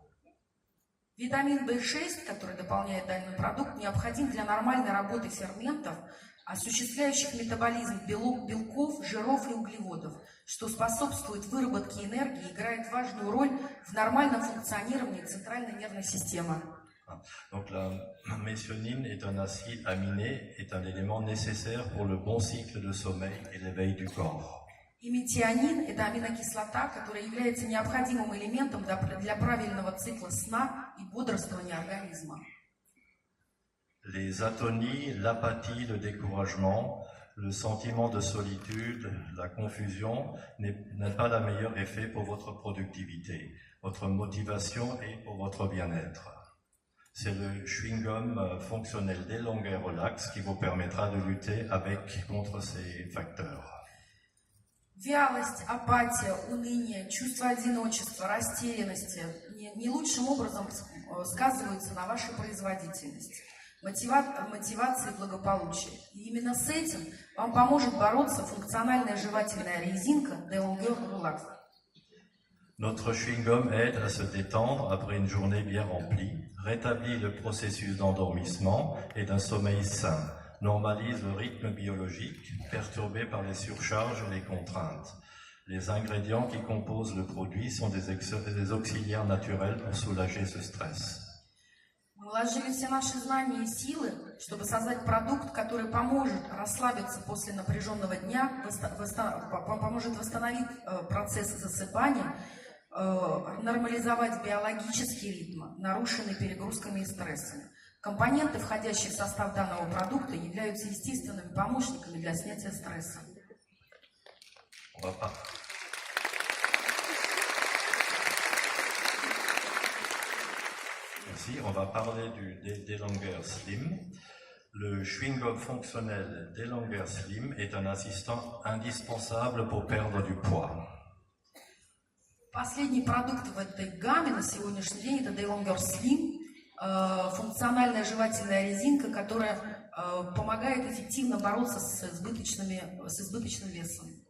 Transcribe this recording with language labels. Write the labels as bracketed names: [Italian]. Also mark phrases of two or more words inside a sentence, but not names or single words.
[Russian] Витамин В6, который дополняет данный продукт, необходим для нормальной работы ферментов, осуществляющих метаболизм белков, жиров и углеводов, что способствует выработке энергии и играет важную роль в нормальном функционировании центральной нервной системы. [French] Donc la méthionine est un acide aminé, est un élément nécessaire pour le bon cycle de sommeil et l'éveil du corps. [Russian] И метионин – это аминокислота, которая является необходимым элементом для правильного цикла сна и бодрствования организма. [French] Les atonies, l'apathie, le découragement, le sentiment de solitude, la confusion n'est pas le meilleur effet pour votre productivité, votre motivation et pour votre bien-être. C'est le chewing-gum fonctionnel DeLonger Relax qui vous permettra de lutter contre ces facteurs. [Russian] Вялость, апатия, уныние, чувство одиночества, растерянности не лучшим образом сказываются на вашей производительности, мотивации и благополучии. И именно с этим вам поможет бороться функциональная жевательная резинка DeLonger Relax. [French] Notre chewing-gum aide à se détendre après une journée bien remplie, rétablit le processus d'endormissement et d'un sommeil sain, normalise le rythme biologique perturbé par les surcharges et les contraintes. Les ingrédients qui composent le produit sont des auxiliaires naturels pour soulager ce stress. [Russian] Мы вложили все наши знания и силы, чтобы создать продукт, который поможет расслабиться после напряженного дня, поможет восстановить процесс засыпания, нормализовать биологический ритм, нарушенный перегрузками и стрессами. Компоненты, входящие в состав данного продукта, являются естественными помощниками для снятия стресса. [French] Ici, on va parler du DeLonger Slim. Le chewing-gum fonctionnel DeLonger Slim est un assistant indispensable pour perdre du poids. [Russian] Последний продукт в этой гамме на сегодняшний день это DeLonger Slim, функциональная жевательная резинка, которая помогает эффективно бороться с избыточным весом.